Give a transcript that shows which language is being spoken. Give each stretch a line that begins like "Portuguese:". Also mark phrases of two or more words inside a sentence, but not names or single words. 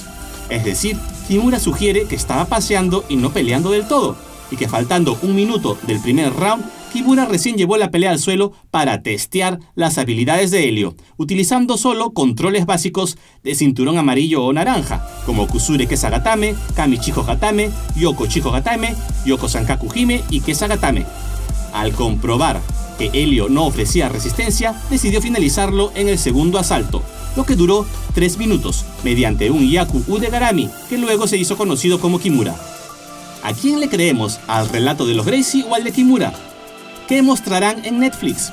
Spanish: Es decir, Kimura sugiere que estaba paseando y no peleando del todo, y que faltando un minuto del primer round, Kimura recién llevó la pelea al suelo para testear las habilidades de Helio, utilizando solo controles básicos de cinturón amarillo o naranja, como Kusure Kesagatame, Kami Chiho Gatame, Yoko Chiho Gatame, Yoko Sankaku Hime y Kesagatame. Al comprobar que Helio no ofrecía resistencia, decidió finalizarlo en el segundo asalto, lo que duró 3 minutos, mediante un Yaku Udegarami, que luego se hizo conocido como Kimura. ¿A quién le creemos? ¿Al relato de los Gracie o al de Kimura? ¿Qué mostrarán en Netflix?